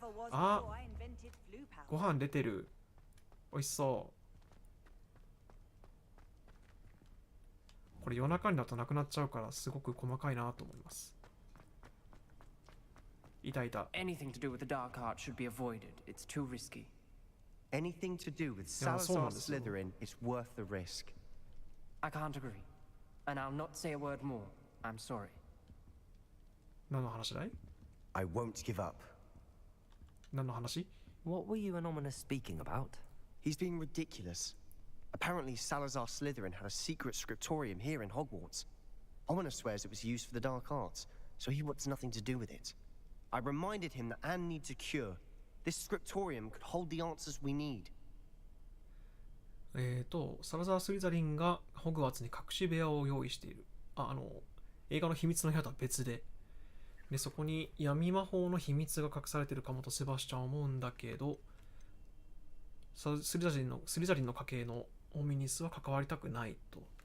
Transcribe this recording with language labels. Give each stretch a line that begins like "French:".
Japanese: あ、ご飯出てる。おいしそう。これ夜中になるとなくなっちゃうからすごく細かいなと思います。いたいた。
English: Anything to do with the dark art should be avoided. It's too risky. Anything to do with
Japanese: いや、そうなん
English: Salazar
Japanese: ですよ。
English: Slytherin is worth the risk. I can't agree. And I'll not say a word more. I'm sorry.
Japanese: 何の話だい？
English: I won't give up.
Japanese: 何の話？
English: What were you and Ominous speaking about? He's being ridiculous. Apparently, Salazar Slytherin had a secret scriptorium here in Hogwarts. Ominous swears it was used for the dark arts, so he wants nothing to do with it. I reminded him that Anne needs a cure. This scriptorium could hold the answers we need.
Japanese: サラザー・スリザリンがホグワーツに隠し部屋を用意している。映画の秘密の部屋とは別で。で、そこに闇魔法の秘密が隠されているかもとセバスチャンは思うんだけど、スリザリンの家系のオミニスは関わりたくないと。